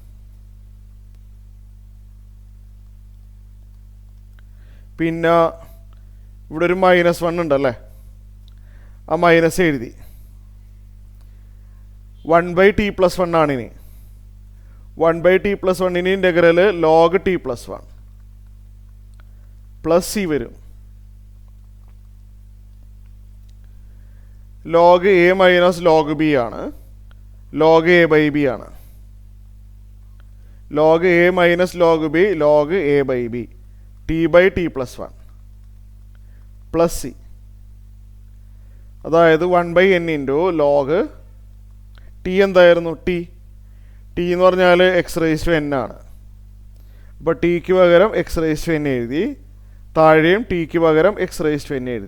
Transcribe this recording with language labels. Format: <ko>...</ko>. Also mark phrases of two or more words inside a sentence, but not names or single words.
<ml>പിന്നെ ഇവിടെ ഒരു -1 ഉണ്ടല്ലേ, ആ മൈനസ് എഴുതി. 1/t + 1 ആണ്. ഇനി 1/t + 1</ml> <en>integral log t + 1 plus C</en> <ml>വരും. log a - log b ആണ്, log a/b ആണ്. log a - log b log a/b t/t + 1</ml> <en>plus C.</en> <ml>അതായത് 1/n</ml> <en>into log t</en> <ml>എന്തായിരുന്നു? ടി എന്ന് പറഞ്ഞാൽ x⁻n ആണ്. അപ്പോൾ ടിക്ക് പകരം x⁻n എഴുതി, താഴെയും ടിക്ക് പകരം x⁻n എഴുതി.</ml>